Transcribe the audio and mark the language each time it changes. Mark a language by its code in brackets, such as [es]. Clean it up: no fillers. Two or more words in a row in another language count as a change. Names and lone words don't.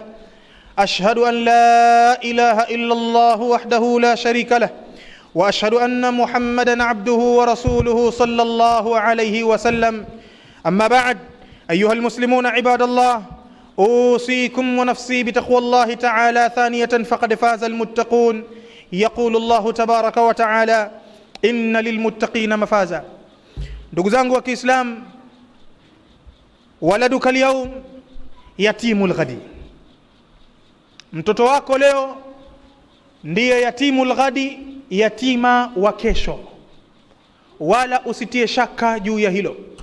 [ar] أشهد أن لا إله إلا الله وحده لا شريك له، وأشهد أن محمدا عبده ورسوله صلى الله عليه وسلم. أما بعد، أيها المسلمون عباد الله، أوصيكم ونفسي بتقوى الله تعالى ثانية، فقد فاز المتقون. يقول الله تبارك وتعالى: إن للمتقين مفازا. [sw] ndugu zangu wa Kiislam, [ar] ولدك اليوم يتيم الغد, [sw] mtoto wako leo ndiye [ar] يتيم الغد, [sw] yatima wa kesho. Wala usitie shaka juu ya hilo.